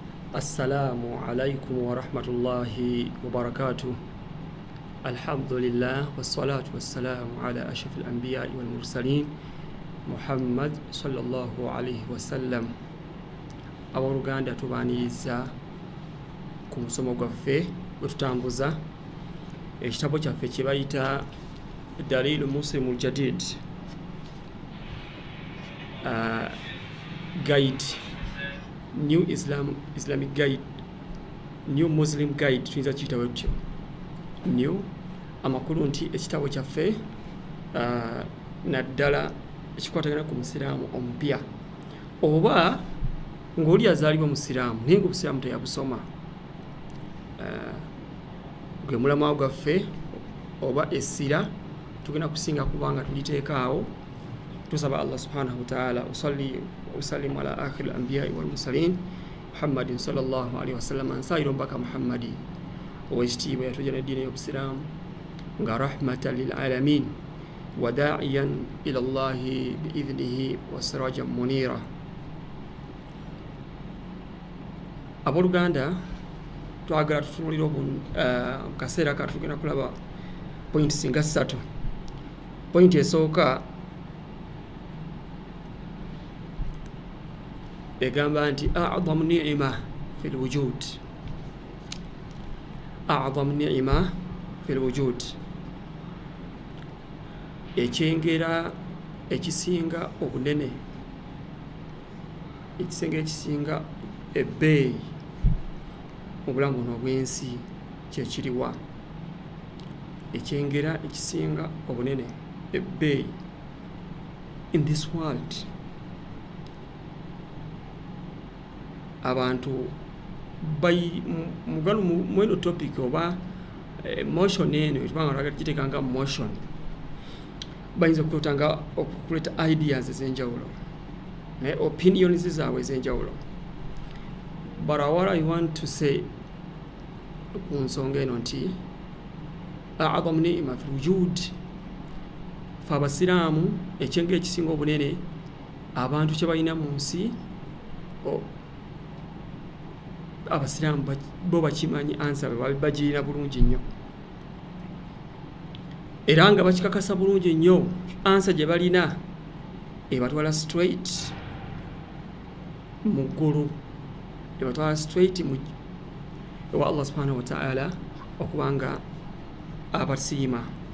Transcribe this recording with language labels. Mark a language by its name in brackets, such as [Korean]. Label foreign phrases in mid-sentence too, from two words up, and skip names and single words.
[Arabic] السلام عليكم ورحمة الله وبركاته. الحمد لله والصلاة والسلام على أشرف الأنبياء والمرسلين محمد صلى الله عليه وسلم. [Ganda] Abaluganda tubaniriza ku musomo gwaffe gwe tutambuza ekitabo kyaffe kye bayita Dalilu Muslimul Jadid [English] guide, new Islamic guide, new Muslim guide, [Ganda] tuyinza kiyitawo etyo new amakulu nti ekitabo kyaffe naddala ekikwatagana ku musiraamu omupya oba ng'oli azaalibwa musiraamu naye ng'obusiraamu teyabusoma, gwe mulamwa gwaffe oba essira tugenda kusinga kubanga tuliteekaawo. [Arabic] Tusaba الله سبحانه وتعالى نسلم على آخر الأنبياء والمرسلين محمد صلى الله عليه وسلم [Ganda] ansayiro mbaka Muhammadi owekitiibwa yatujja n'eddiini y'obusiraamu nga [Arabic] رحمة للعالمين وداعيا إلى الله بإذنه وسراجا منيرا. [Ganda] Abooluganda twagala tutunulira mu kaseera ka tugenda kulaba pointi singa 3. Pointi esooka egamba nti [Arabic] أعظم نعمة في الوجود, أعظم نعمة في الوجود, [Ganda] ekyengera ekisinga obunene, ekisinga ebbeeyi mu bulamu buno obw'ensi kyekiriwa. Ekyengera ekisinga obunene ebbeeyi [English] in this world. [Ganda] Abantu mugano mweno topic oba emotion eno tubanga twagala motion bayinza okutanga okukuleta ideas ez'enjawulo ne opinions zaabwe ez'enjawulo, [English] but what I want to say [Ganda] ku nsonga eno nti [Arabic] أعظم نعمة في الوجود, [Ganda] fe abasiraamu ekyengera ekisinga obunene abantu kye balina mu nsi abasiraamu bo bakimanyi ansa bagirina bulungi nnyo era nga bakikakasa bulungi nnyo ansa gye balina ebatwala straight mu ggulu, ebatwala straight ewa Allah [Arabic] سبحانه وتعالى [Ganda] okubanga abasiima.